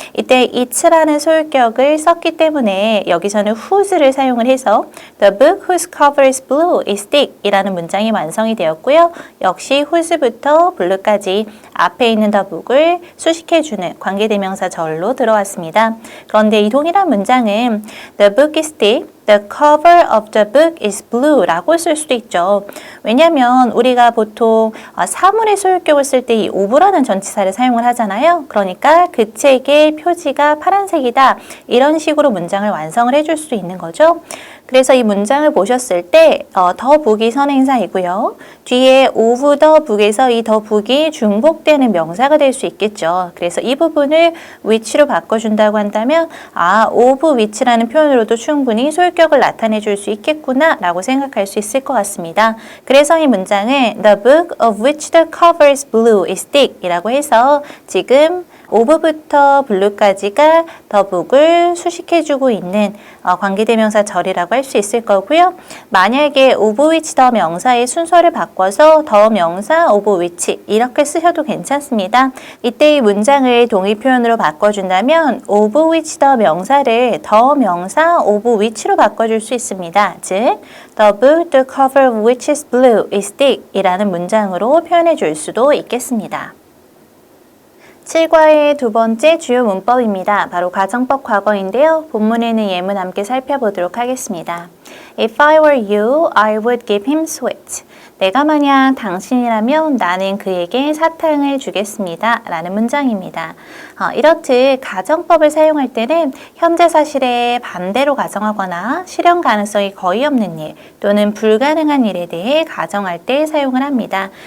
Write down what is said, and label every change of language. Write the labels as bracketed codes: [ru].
[ko] 이때 it라는 소유격을 썼기 때문에 여기서는 whose를 사용을 해서 [en] The book whose cover is blue is thick [ko] 이라는 문장이 완성이 되었고요. 역시 whose부터 blue까지 앞에 있는 the book을 수식해주는 관계대명사 절로 들어왔습니다. 그런데 이 동일한 문장은 [en] The book is thick The cover of the book is blue [ko] 라고 쓸 수도 있죠. 왜냐하면 우리가 보통 사물의 소유격을 쓸 때 이 of라는 전치사를 사용을 하잖아요. 그러니까 그 책의 표지가 파란색이다. 이런 식으로 문장을 완성을 해줄 수 있는 거죠. 그래서 이 문장을 보셨을 때 the book이 선행사이고요. 뒤에 of the book에서 이 the book이 중복되는 명사가 될 수 있겠죠. 그래서 이 부분을 which로 바꿔준다고 한다면 of which라는 표현으로도 충분히 소유격을 나타내 줄 수 있겠구나 라고 생각할 수 있을 것 같습니다. 그래서 이 문장은 [en] The book of which the cover is blue is thick [ko] 이라고 해서 지금 of부터 blue까지가 the book을 수식해주고 있는 관계대명사 절이라고 할 수 있을 거고요. 만약에 of which the 명사의 순서를 바꿔서 the 명사 of which 이렇게 쓰셔도 괜찮습니다. 이때 이 문장을 동의 표현으로 바꿔준다면 of which the 명사를 the 명사 of which로 바꿔줄 수 있습니다. 즉, [en] the book the cover of which is blue is thick [ko] 이라는 문장으로 표현해 줄 수도 있겠습니다. 7과의 두 번째 주요 문법입니다. 바로 가정법 과거인데요. 본문에는 예문 함께 살펴보도록 하겠습니다. [en] If I were you, I would give him sweet. [ko] 내가 만약 당신이라면 나는 그에게 사탕을 주겠습니다. 라는 문장입니다. 이렇듯 가정법을 사용할 때는 현재 사실에 반대로 가정하거나 실현 가능성이 거의 없는 일 또는 불가능한 일에 대해 가정할 때 사용을 합니다.